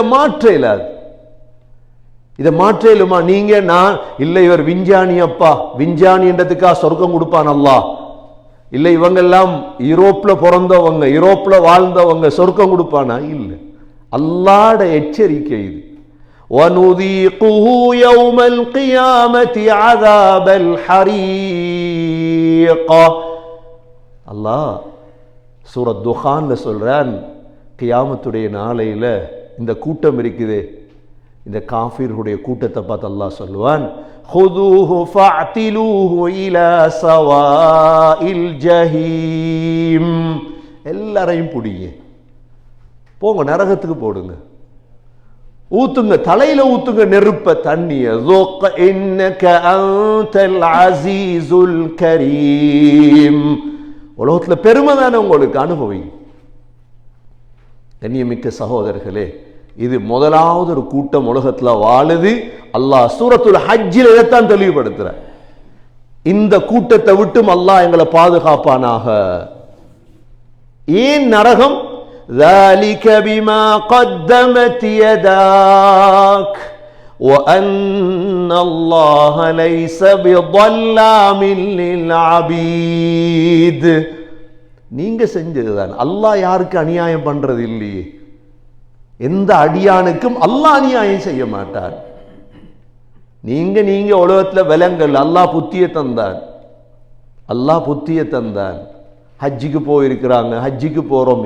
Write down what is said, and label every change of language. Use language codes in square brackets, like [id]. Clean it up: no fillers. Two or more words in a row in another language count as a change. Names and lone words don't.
[ta] இதை மாற்ற இயலாது. இதை மாற்றலுமா? நீங்க நான் இல்லை இவர் விஞ்ஞானி, அப்பா விஞ்ஞானி என்றதுக்காக சொர்க்கம் கொடுப்பான் அல்லாஹ்? இல்லை இவங்கெல்லாம் யூரோப்ல பிறந்தவங்க, யூரோப்ல வாழ்ந்தவங்க, சொர்க்கம் கொடுப்பானா? இல்லை. அல்லாஹ்ட எச்சரிக்கை இது. [ar] وَنُذِيقُهُ يَوْمَ الْقِيَامَةِ عَذَابَ الْحَرِيقِ. [ta] அல்லாஹ் சூரத் துஹான்ல சொல்றான், கியாமத்துடைய நாளையில இந்த கூட்டம் இருக்குதே, இந்த காஃபிர்களுடைய கூட்டத்தை பார்த்து அல்லாஹ் சொல்லுவான், [ar] خُذُوهُ فَاعْتِلُوهُ إِلَى سَوَاءِ الْجَحِيمِ. [ta] எல்லாரையும் பிடிங்க, போங்க நரகத்துக்கு போடுங்க, ஊத்துங்க, தலையில ஊத்துங்க நெருப்ப தண்ணிய. [ar] ذُقْ إِنَّكَ أَنْتَ الْعَزِيزُ الْكَرِيمُ. [ta] உலகத்துல பெருமை தானே உங்களுக்கு, அனுபவி. கண்ணியமிக்க சகோதரர்களே, இது முதலாவது ஒரு கூட்டம் உலகத்துல வாழுது. அல்லாஹ் சூரத்துல் ஹஜ்ஜில் இதைத்தான் தெளிவுபடுத்துற. இந்த கூட்டத்தை விட்டும் அல்லாஹ் எங்களை பாதுகாப்பானாக. ஏன் நரகம்? [ar] ذَلِكَ بِمَا قَدَّمَتْ يَدَاكَ وَأَنَّ اللَّهَ لَيْسَ بِظَلَّامٍ لِلْعَبِيدِ. [ta] நீங்க செஞ்சதுதான். அல்லாஹ் யாருக்கு அநியாயம் பண்றது இல்லையே. எந்த அடியானுக்கும் அல்லாஹ் அநியாயம் செய்ய மாட்டான். நீங்க உலகத்துல விலங்கல். அல்லாஹ் புத்திய தந்தான், அல்லாஹ் புத்திய தந்தான். ஹஜ்ஜிக்கு போயிருக்கிறாங்க, ஹஜ்ஜிக்கு போறோம்.